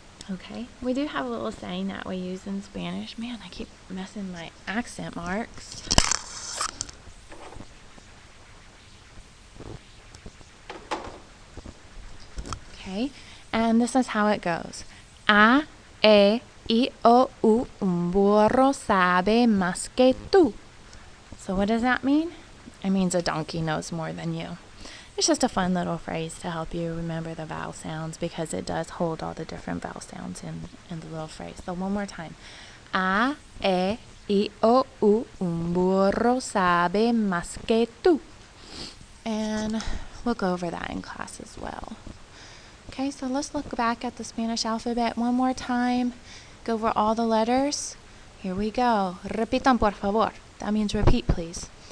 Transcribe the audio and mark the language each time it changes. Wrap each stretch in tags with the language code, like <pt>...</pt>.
<en>Okay, we do have a little saying that we use in Spanish. Man, I keep messing my accent marks. Okay, and this is how it goes.</en> <es>A, E, I, O, U, un burro sabe más que tú.</es> <en>So what does that mean? It means a donkey knows more than you. It's just a fun little phrase to help you remember the vowel sounds because it does hold all the different vowel sounds in the little phrase. So one more time.</en> <es>A, E, I, O, U, un burro sabe más que tú.</es> <en>And we'll go over that in class as well. Okay, so let's look back at the Spanish alphabet one more time. Go over all the letters. Here we go.</en> <es>Repitan, por favor.</es> <en>That means repeat, please.</en>